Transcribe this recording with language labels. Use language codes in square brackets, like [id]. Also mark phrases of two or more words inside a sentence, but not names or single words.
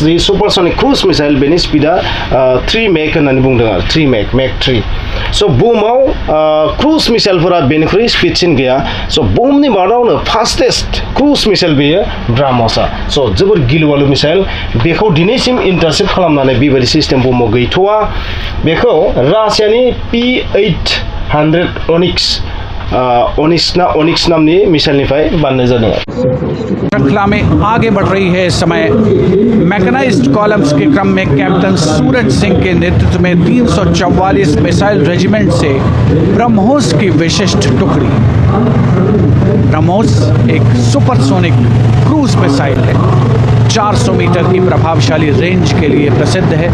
[brx] जि [en] supersonic cruise missile [brx] बेनि स्पिडा 3 मेक होननानै बुंदों आरो 3 मेक 3 स' बुहुमाव क्रुज मिसाइलफोरा बेनिख्रुइ स्पिडसिन गैया स' बुहुमनि मादावनो [en] fastest cruise missile [brx] बेयो ब्राह्मसआ स' जोबोर गिलुबालु मिसाइल बेखौ दिनैसिम इन्टारसेप्ट खालामनानै बेबायदि सिस्टेम बुहुमाव गैथ'वा बेखौ रासियानि P-800 ओनिक्स नामनि मिसाइलनिफ्राय बानायनाय जादों। [hi] श्रृंखला में आगे बढ़ रही है इस समय [en] mechanized columns [hi] के क्रम में कैप्टन सूरज सिंह के नेतृत्व में 344 मिसाइल रेजिमेंट से ब्रह्मोस की विशिष्ट टुकड़ी। ब्रह्मोस एक [en] supersonic cruise missile [hi] है, 400 मीटर की प्रभावशाली रेंज के लिए प्रसिद्ध है।